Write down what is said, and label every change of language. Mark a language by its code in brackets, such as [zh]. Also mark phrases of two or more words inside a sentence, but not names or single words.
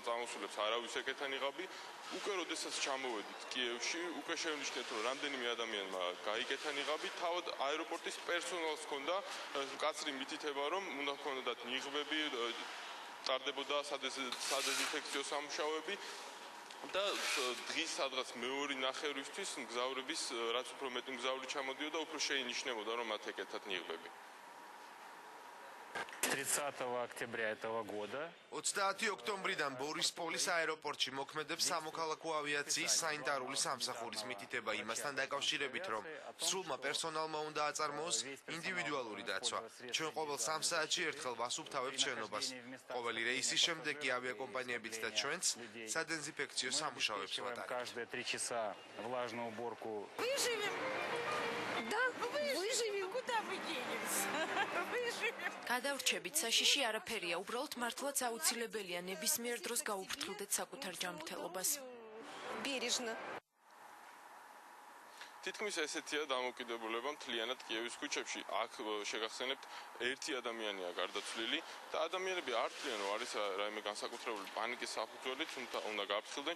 [ka] წამოსულებს არავის ეკეთა ნიღაბი უკვე როდესაც ჩამოვედით კიევში უკვე შევნიშნეთ რომ რამდენიმე ადამიანმა გაიკეთა ნიღაბი თავად აეროპორტის პერსონალს ჰქონდა მკაცრი მითითება რომ უნდა ჰქონდათ ნიღბები ტარდებოდა სადეზინფექციო სამუშაოები და დღის სადღაც მეორე ნახევრისთვის მგზავრების რაც უფრო მეტი მგზავრი ჩამოდიოდა უფრო შეინიშნებოდა რომ მათ ეკეთათ ნიღბები [ru] 30 октября этого года [ka] 30 ოქტომბრიდან ბორისპოლის აეროპორტში მოქმედებს სამოქალაქო ავიაციის სანიტარული სამსახურის მითითება იმასთან დაკავშირებით, რომ სრულმა პერსონალმა უნდა აწარმოოს ინდივიდუალური დაცვა. ჩვენ ყოველ 3 საათში ერთხელ ვასუფთავებთ შენობას. ყოველი რეისის შემდეგ კი ავიაკომპანიებიც და ჩვენც სადეზინფექციო სამუშაოებს ვატარებთ. [ru] каждые 3 часа влажную уборку. Выживем! Да, выживем! Куда мы денемся? Выживем! [ka] გადავრჩებით საშიში არაფერია, უბრალოდ მართლაც აუცილებელია ნებისმიერ დროს გაუფრთხილდეთ საკუთარ ჯანმრთელობას. [ru] Бережно. [ka] თითქმის ესეთია დამოკიდებულება მთლიანად კიევის ქუჩებში. აქ შეგახსენებთ ერთი ადამიანია გარდაცვლილი და ადამიანები არ თვლიან რომ არის რაიმე განსაკუთრებული პანიკის საფუძველი, თუმცა უნდა გაფრთხილდნენ.